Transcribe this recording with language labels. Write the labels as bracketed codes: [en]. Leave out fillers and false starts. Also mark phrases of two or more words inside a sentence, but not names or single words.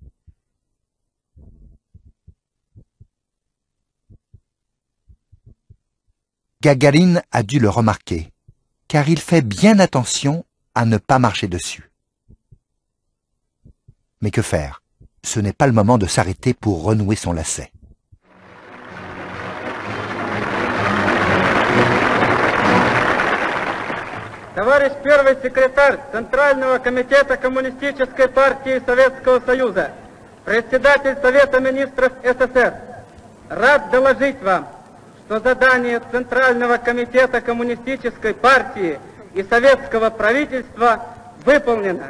[fr] Gagarine a dû le remarquer, car il fait bien attention à ne pas marcher dessus. Mais que faire? Ce n'est pas le moment de s'arrêter pour renouer son lacet. [ru] Товарищ первый секретарь Центрального комитета Коммунистической партии Советского Союза, председатель Совета министров СССР, рад доложить вам, что задание Центрального комитета Коммунистической партии и Советского правительства выполнено.